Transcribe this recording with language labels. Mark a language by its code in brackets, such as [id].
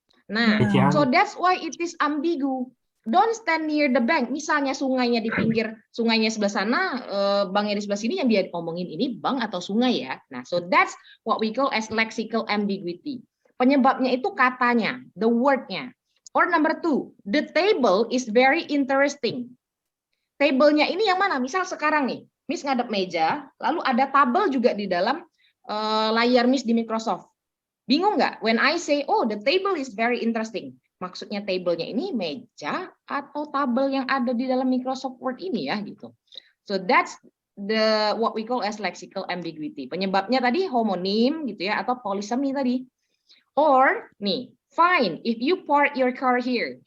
[en] Nah, so that's why it is ambigu. Don't stand near the bank. [id] Misalnya sungainya di pinggir, sungainya sebelah sana, banknya di sebelah sini, yang dia ngomongin ini bank atau sungai ya. [en] Nah, so that's what we call as lexical ambiguity. [id] Penyebabnya itu katanya, the wordnya. [en] Or number two, the table is very interesting. [id] Table-nya ini yang mana? Misal sekarang nih, Miss ngadep meja, lalu ada tabel juga di dalam layar Miss di Microsoft. Bingung nggak? [en] When I say, oh the table is very interesting. [id] Maksudnya table-nya ini meja atau tabel yang ada di dalam Microsoft Word ini ya gitu. [en] So that's what we call as lexical ambiguity. [id] Penyebabnya tadi homonim gitu ya atau polysemy tadi. [en] Or nih, fine if you park your car here.